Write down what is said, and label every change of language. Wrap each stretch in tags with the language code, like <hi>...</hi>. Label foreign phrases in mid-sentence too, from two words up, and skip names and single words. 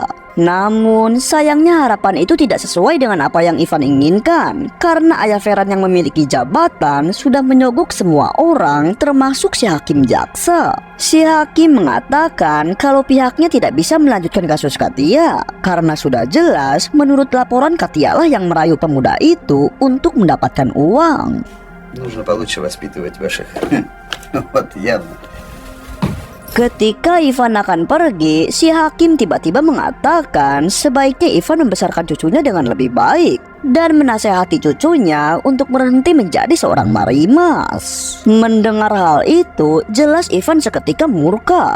<id>Namun sayangnya harapan itu tidak sesuai dengan apa yang Ivan inginkan, karena ayah Ferhan yang memiliki jabatan sudah menyogok semua orang termasuk si hakim jaksa. Si hakim mengatakan kalau pihaknya tidak bisa melanjutkan kasus Katia karena sudah jelas menurut laporan Katia lah yang merayu pemuda itu untuk mendapatkan uang.</id> <ru>Нужно получше воспитывать ваших. Вот явно.</ru> <id>Ketika Ivan akan pergi, si hakim tiba-tiba mengatakan sebaiknya Ivan membesarkan cucunya dengan lebih baik dan menasehati cucunya untuk berhenti menjadi seorang marimas. Mendengar hal itu, jelas Ivan seketika murka.</id>